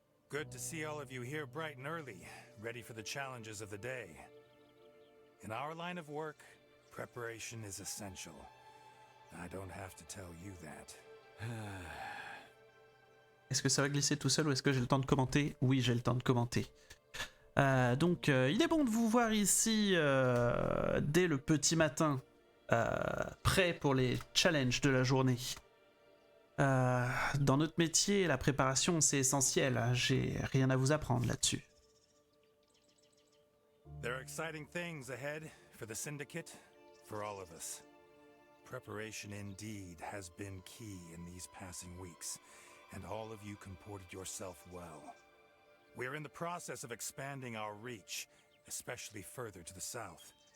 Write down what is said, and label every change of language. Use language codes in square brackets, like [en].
[en] Good to see all of you here bright and early, ready for the challenges of the day. In our line of work, preparation is essential. I don't have to tell you that. [fr] Est-ce que ça va glisser tout seul ou est-ce que j'ai le temps de commenter? Oui, j'ai le temps de commenter. Donc, il est bon de vous voir ici dès le petit matin, prêt pour les challenges de la journée. Dans notre métier, la préparation c'est essentiel. J'ai rien à vous apprendre là-dessus. [en] There are exciting things ahead for the Syndicate, for all of us. Preparation indeed has been key in these passing weeks, and all of you comported yourself well. We are in the process of expanding our reach, especially further to the south.